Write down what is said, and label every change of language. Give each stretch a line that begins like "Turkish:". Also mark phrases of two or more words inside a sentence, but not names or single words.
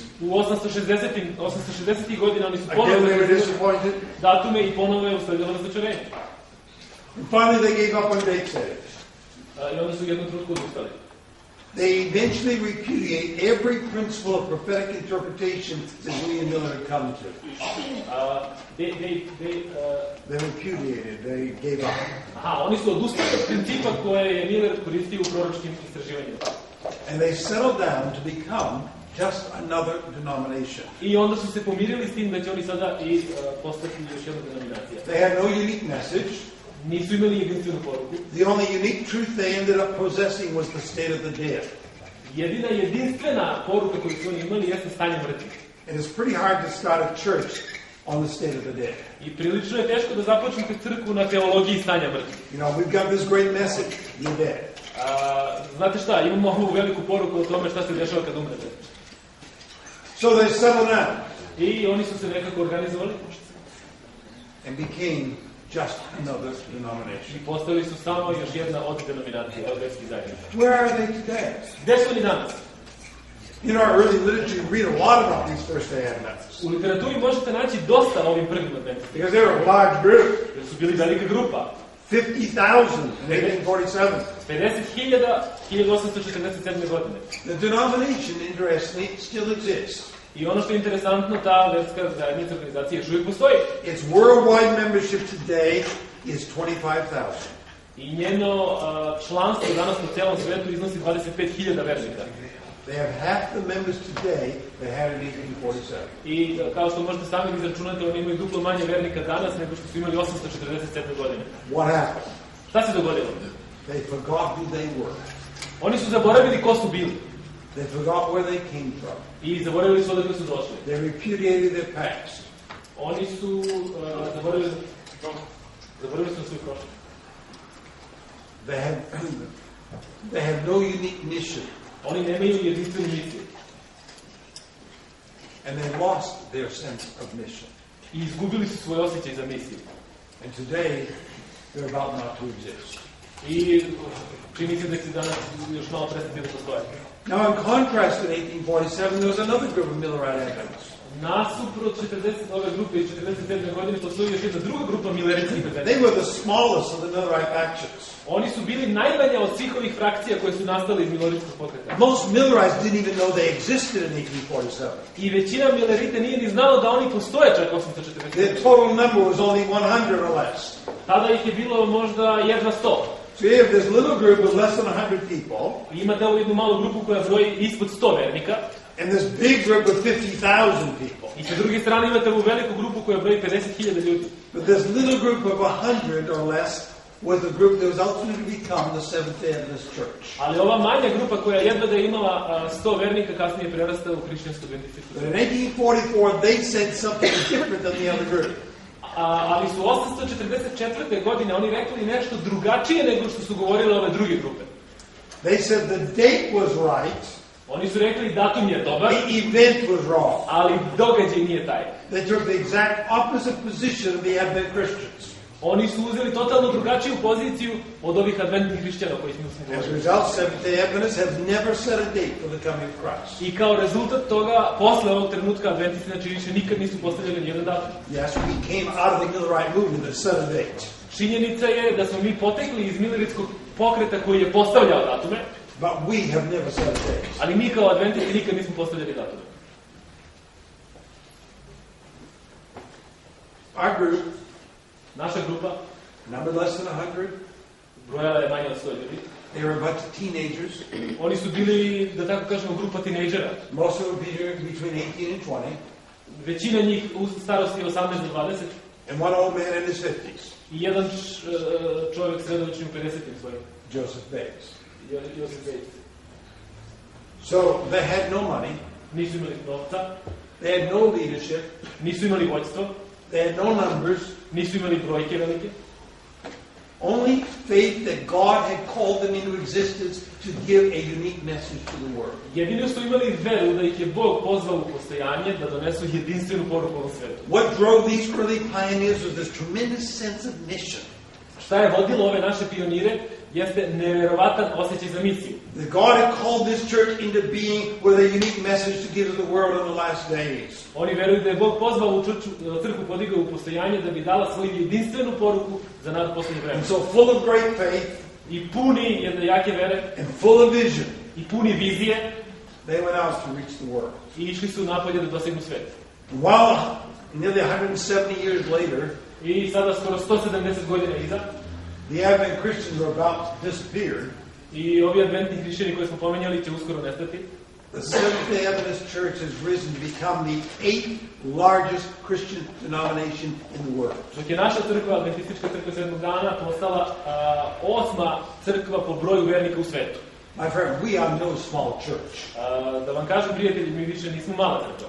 Serbian: U 860. godina oni su
English: Again
Serbian: ponovo
English: they were
Serbian: zaključili
English: disappointed.
Serbian: datume i ponovo je usledilo razočarenje.
English: And finally they gave up on date setting.
Serbian: I onda su u jednom trenutku odustali.
English: They eventually repudiate every principle of prophetic interpretation that William Miller had come to. They repudiated, they gave up.
Serbian: Oni su odustali od principa koje je Miller koristio u proročkim istraživanjima.
English: And they settled down to become just another denomination.
Serbian: I onda su se pomirili s tim da će oni sada i postati još jedna denominacija.
English: They had no unique message.
Serbian: Nisu imali jedinstvenu poruku.
English: The only unique truth they ended up possessing was the state of the dead.
Serbian: Jedina jedinstvena poruka koju su oni imali jeste stanje mrtvih.
English: And it's pretty hard to start a church on the state of the dead.
Serbian: I prilično je teško da započnete crkvu na teologiji stanja mrtvih.
English: You know, we've got this great message, you're dead.
Serbian: Znate šta, imamo ovu veliku poruku o tome šta se dešava kad umrete.
English: So they settled down
Serbian: I oni su se nekako organizovali
English: and became just another denomination.
Serbian: i postali su samo još jedna od denominacija, od verskih zajednica.
English: Where are they today?
Serbian: Gde su oni danas?
English: In our early literature, you read a lot about these first day Adventists.
Serbian: U literaturi možete naći dosta o ovim prvim adventistima,
English: Because they were a large group.
Serbian: jer su bili velika grupa.
English: 50,000 in 1847.
Serbian: 50.000, 1847. godine.
English: The denomination, interestingly, still exists.
Serbian: I ono što je interesantno, ta verska zajednica organizacija još uvijek postoji.
English: Its worldwide membership today is 25,000.
Serbian: I njeno članstvo danas po celom svetu iznosi 25.000 vernika.
English: They have half the members today that had in 1847.
Serbian: I kao što možete sami izračunati, oni imaju duplo manje vernika danas nego što su imali 847. godine.
English: What happened?
Serbian: Šta se dogodilo?
English: They forgot who they were.
Serbian: Oni su zaboravili ko su bili.
English: They forgot where they came from.
Serbian: I zaboravili su odakle su došli.
English: They repudiated their past.
Serbian: Oni su zaboravili su svoj prošlost.
English: They have no unique mission.
Serbian: Oni nemaju jedinstvenu misiju.
English: And they lost their sense of mission.
Serbian: I izgubili su svoj osjećaj za misiju.
English: And today, they're about not to exist.
Serbian: I čini se da će danas još malo prestati da postoje.
English: Now, in contrast to 1847, there was another group of Millerite Adventists.
Serbian: Nasuprot 40 ove grupe i 47. godine postoji još jedna druga grupa mileritskih
English: They
Serbian: adventista.
English: were the smallest of the Millerite factions.
Serbian: Oni su bili najmanje od svih ovih frakcija koje su nastale iz mileritskog pokreta.
English: Most Millerites didn't even know they existed in 1847.
Serbian: I većina milerite nije ni znalo da oni postoje čak 840.
English: Their total number was only 100 or less.
Serbian: Tada ih je bilo možda jedva 100.
English: So you have this little group of less than 100 people,
Serbian: I imate ovu jednu malu grupu koja broji ispod 100 vernika.
English: and this big group of 50,000 people.
Serbian: I sa druge strane imate ovu veliku grupu koja broji 50.000 ljudi.
English: But this little group of 100 or less was the group that was ultimately to become the Seventh-day Adventist Church.
Serbian: Ali ova manja grupa koja jedva da je imala 100 vernika kasnije prerasta u hrišćansku adventističku
English: But in
Serbian: crkvu.
English: 1844, they said something different than the other group.
Serbian: Ali su 844. godine oni rekli nešto drugačije nego što su govorile ove druge grupe.
English: They said the date was right,
Serbian: Oni su rekli datum je dobar,
English: the event was wrong.
Serbian: ali događaj nije taj.
English: They took the exact opposite position of the Advent Christians.
Serbian: Oni su uzeli totalno drugačiju poziciju od ovih adventnih hrišćana o kojih smo
English: As a
Serbian: govorili.
English: result, Seventh-day Adventists have never set a date for the coming of Christ.
Serbian: I kao rezultat toga, posle ovog trenutka adventisti znači više nikad nisu postavljali nijedan datum.
English: Yes, we came out of the Millerite movement that set a date.
Serbian: Činjenica je da smo mi potekli iz mileritskog pokreta koji je postavljao datume,
English: But we have never set a date.
Serbian: ali mi kao adventisti nikad nismo postavljali datume.
English: Our group,
Serbian: Naša grupa
English: number less than 100,
Serbian: brojala je manje od 100 ljudi.
English: they were a bunch of teenagers.
Serbian: Oni su bili, da tako kažemo, grupa tinejdžera.
English: Most of them between 18 and 20,
Serbian: Većina njih u starosti 18 do 20
English: and one old man in his 50s,
Serbian: i jedan čovjek sredovečni u 50-im svojim. Joseph Bates. Joseph Bates.
English: So they had no money,
Serbian: Nisu imali novca,
English: they had no leadership,
Serbian: nisu imali vođstvo,
English: they had no numbers,
Serbian: nisu imali brojke velike.
English: only faith that God had called them into existence to give a unique message to the world.
Serbian: Jedino su imali veru da ih je Bog pozvao u postojanje da donesu jedinstvenu poruku ovom svetu.
English: What drove these early pioneers was this tremendous sense of mission.
Serbian: Šta je vodilo ove naše pionire jeste neverovatan osjećaj za misiju.
English: That God had called this church into being with a unique message to give to the world in the last days.
Serbian: Oni veruju da je Bog pozvao u crkvu, podigao u postojanje da bi dala svoju jedinstvenu poruku za nas posljednje vreme.
English: And so full of great faith
Serbian: I puni jedne jake vere,
English: and full of vision,
Serbian: i puni vizije,
English: they went out to reach the world.
Serbian: i išli su napolje da dosegnu svet.
English: While nearly 170 years later,
Serbian: I sada skoro 170 godina iza,
English: the Advent Christians are about to disappear,
Serbian: i ovi adventni hrišćani koje smo pomenjali će uskoro nestati.
English: the Seventh-day Adventist Church has risen to become the 8th largest Christian denomination in the world.
Serbian: Dok je naša crkva, adventistička crkva sedmog dana, postala 8. crkva po broju vernika u svetu.
English: My friend, we are no small church.
Serbian: Da vam kažem, prijatelji, mi više nismo mala crkva.